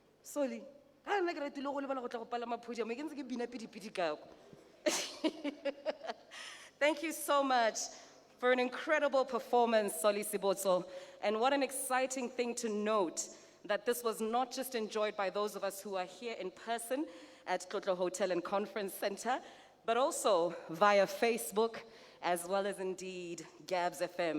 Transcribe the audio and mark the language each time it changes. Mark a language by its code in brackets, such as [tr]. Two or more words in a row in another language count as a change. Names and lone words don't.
[en] Sorry. [tn] Ha nna ke ratile go lebala go tla go palama podium, ke ntse ke bina pidi-pidi ka kwa. [en] Thank you so much for an incredible performance, Soli Sibotso. And what an exciting thing to note that this was not just enjoyed by those of us who are here in person at Tlotlo Hotel and Conference Center, but also via Facebook, as well as indeed Gabs FM.